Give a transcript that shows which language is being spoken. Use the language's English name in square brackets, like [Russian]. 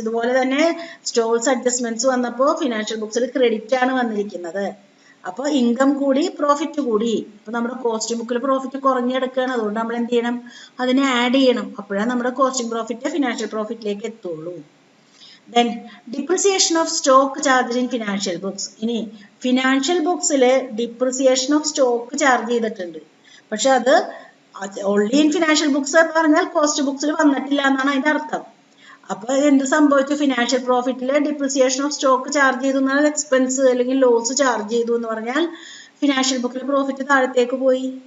[Malayalam] ഇതുപോലെ തന്നെ stalls adjustments വന്നപ്പോൾ ഫിനാൻഷ്യൽ ബുക്സിൽ ക്രെഡിറ്റ് ആണ് വന്നിരിക്കുന്നത്. അപ്പോൾ ഇൻകം കൂടി പ്രോഫിറ്റ് കൂടി. അപ്പൊ നമ്മുടെ കോസ്റ്റിംഗ് ബുക്കിൽ പ്രോഫിറ്റ് കുറഞ്ഞെടുക്കുകയാണ്. അതുകൊണ്ട് നമ്മൾ എന്ത് ചെയ്യണം? അതിനെ ആഡ് ചെയ്യണം. അപ്പോഴാണ് നമ്മുടെ കോസ്റ്റിംഗ് പ്രോഫിറ്റ് ഫിനാൻഷ്യൽ പ്രോഫിറ്റിലേക്ക് എത്തുള്ളൂ. [English] Then depreciation of stock charged in financial books. [Malayalam] ഇനി financial ബുക്സിൽ depreciation of stock charge ചെയ്തിട്ടുണ്ട്. പക്ഷെ അത് [English] only in financial books [Malayalam] പറഞ്ഞാൽ കോസ്റ്റ് ബുക്സിൽ വന്നിട്ടില്ല എന്നാണ് അതിന്റെ അർത്ഥം. അപ്പൊ എന്ത് സംഭവിച്ചു? Financial പ്രോഫിറ്റില് depreciation of stock charge ചെയ്തു എന്നാൽ എക്സ്പെൻസ് അല്ലെങ്കിൽ ലോസ് ചാർജ് ചെയ്തു എന്ന് പറഞ്ഞാൽ ഫിനാൻഷ്യൽ ബുക്കിലെ പ്രോഫിറ്റ് താഴത്തേക്ക് പോയി.